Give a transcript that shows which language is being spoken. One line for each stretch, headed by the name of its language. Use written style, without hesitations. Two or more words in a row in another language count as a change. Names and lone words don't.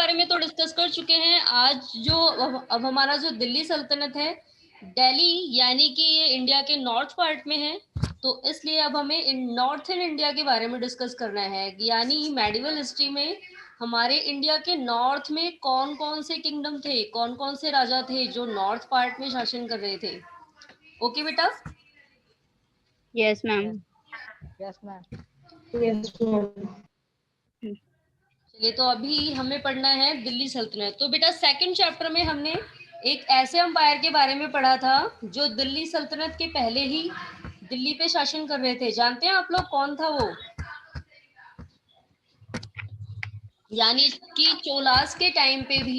Hindi: बारे में तो डिस्कस कर चुके हैं। आज जो अब हमारा जो दिल्ली सल्तनत है, दिल्ली यानी कि ये इंडिया के
English: north part
Hindi: में है, तो इसलिए अब हमें
English: northern India
Hindi: के बारे में डिस्कस करना है। यानी
English: medieval history
Hindi: में हमारे इंडिया के नॉर्थ में कौन कौन से किंगडम थे, कौन कौन से राजा थे जो
English: north part
Hindi: में शासन कर रहे थे। ओके बेटा?
English: Yes, Yes. ma'am. Yes, ma'am. Yes, ma'am.
Hindi: चलिए, तो अभी हमें पढ़ना है दिल्ली सल्तनत। तो बेटा
English: second chapter
Hindi: में हमने एक ऐसे अंपायर के बारे में पढ़ा था जो दिल्ली सल्तनत के पहले ही दिल्ली पे शासन कर रहे थे। जानते हैं आप लोग कौन था वो? यानी कि चोलास के टाइम पे भी